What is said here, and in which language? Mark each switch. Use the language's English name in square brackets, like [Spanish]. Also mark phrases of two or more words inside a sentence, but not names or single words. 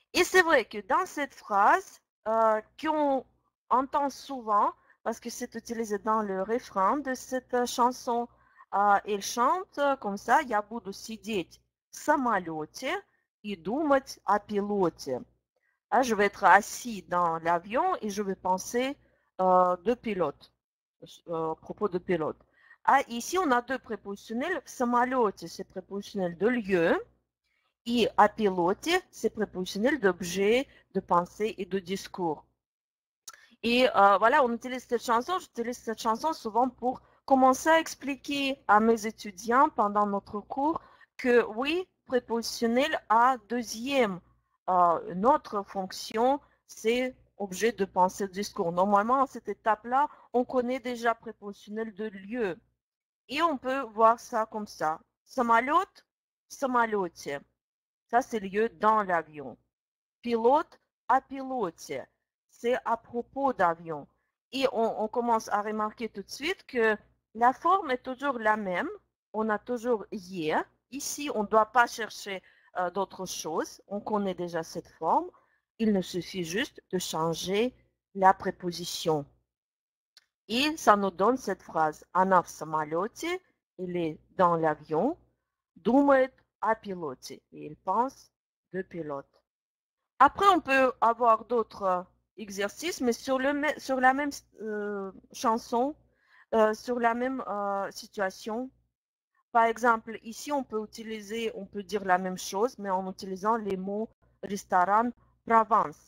[French] c'est vrai que dans cette phrase, qu'on entend souvent, parce que c'est utilisé dans le refrain de cette chanson, elle chante comme ça: [Russian] «Я буду сидеть в самолете и думать о пилоте». [French] Ah, je vais être assis dans l'avion et je vais penser de pilote, à propos de pilote. Ah, ici, on a deux prépositionnels. [Russian] В самолете, [French] c'est prépositionnel de lieu. Et à piloter, c'est prépositionnel d'objet, de pensée et de discours. Et voilà, on utilise cette chanson. J'utilise cette chanson souvent pour commencer à expliquer à mes étudiants pendant notre cours que oui, prépositionnel a deuxième, une autre fonction, c'est objet de pensée, de discours. Normalement, à cette étape-là, on connaît déjà prépositionnel de lieu. Et on peut voir ça comme ça. [Russian] Самолет, в самолете. [French] Ça, c'est lieu dans l'avion. Pilote, à piloter. C'est à propos d'avion. Et on commence à remarquer tout de suite que la forme est toujours la même. On a toujours hier. Ici, on ne doit pas chercher d'autres choses. On connaît déjà cette forme. Il ne suffit juste de changer la préposition. Et ça nous donne cette phrase. [Russian] Она в самолете, [French] il est dans l'avion. [Russian] Думает о пилоте, [French] et il pense de pilote. Après, on peut avoir d'autres exercices, mais sur la même chanson, sur la même situation. Par exemple, ici, on peut dire la même chose, mais en utilisant les mots restaurant, Provence.